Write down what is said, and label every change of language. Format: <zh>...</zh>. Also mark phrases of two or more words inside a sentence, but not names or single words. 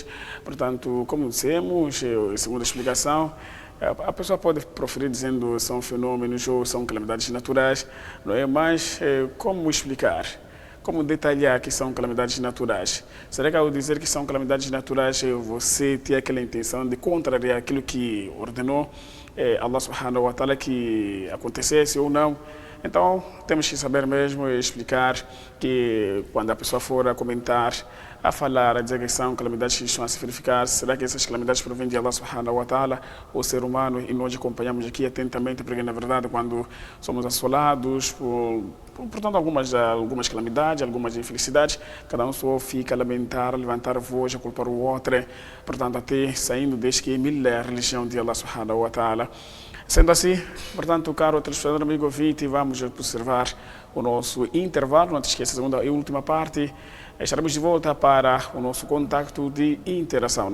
<pt>Portanto, como dissemos, segundo a explicação, a pessoa pode proferir dizendo que são fenômenos ou são calamidades naturais, não é? Mas como explicar? Como detalhar que são calamidades naturais? Será que ao dizer que são calamidades naturais você tem aquela intenção de contrariar aquilo que ordenou Allah</pt> <ar>سبحانه وتعالى</ar> <pt>que acontecesse ou não? Então temos que saber mesmo explicar que quando a pessoa for a comentar, a falar, a dizer que são calamidades que estão a se verificar, será que essas calamidades provêm de Allah</pt> <ar>سبحانه وتعالى,</ar> <pt>o ser humano? E nós acompanhamos aqui atentamente, porque na verdade quando somos assolados portanto, algumas calamidades, algumas infelicidades, cada um só fica a lamentar, a levantar a voz, a culpar o outro, portanto, até saindo desde que é a religião de Allah</pt> <ar>سبحانه وتعالى.</ar> <pt>Sendo assim, portanto, caro telespectador, amigo ouvinte, vamos observar o nosso intervalo. Não te esqueça, a segunda e última parte. Estaremos de volta para o nosso contacto de interação.</pt>